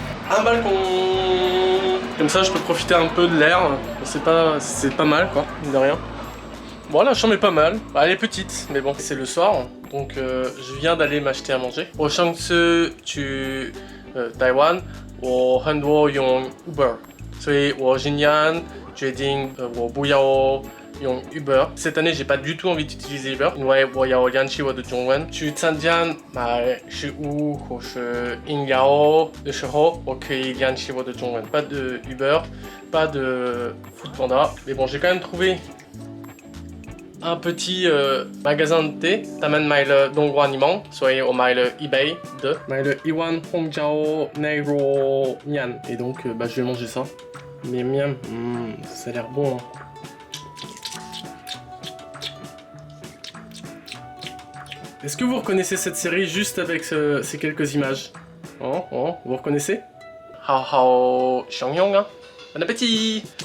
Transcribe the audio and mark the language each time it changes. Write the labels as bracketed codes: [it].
[fr] Un balcon. Comme ça, je peux profiter un peu de l'air. C'est pas mal, quoi, mine de rien. Bon, la chambre est pas mal. Bah, elle est petite, mais bon, c'est le soir. Donc, je viens d'aller m'acheter à manger. [zh] Au Shangsu, Taïwan, 我很多用 Uber， 所以我今年决定我不要用 Uber。 [fr] Cette année, j'ai pas du tout envie d'utiliser Uber， [zh] 因为我要练习我的中文。去参加买食物或是饮料的时候，我可以练习我的中文。 [fr] Pas de Uber, pas de Foodpanda. Mais bon, j'ai quand même trouvé un petit magasin de thé. [zh] 他们买了冬瓜柠檬，所以我买了一杯的，买了一碗红椒奶肉面。 [fr] Et donc, bah, je vais manger ça. Miam miam, ça a l'air bon. Hein. Est-ce que vous reconnaissez cette série juste avec ces quelques images? Vous reconnaissez? [zh] Hao hao xiangyong, [fr] hein. Bon appétit!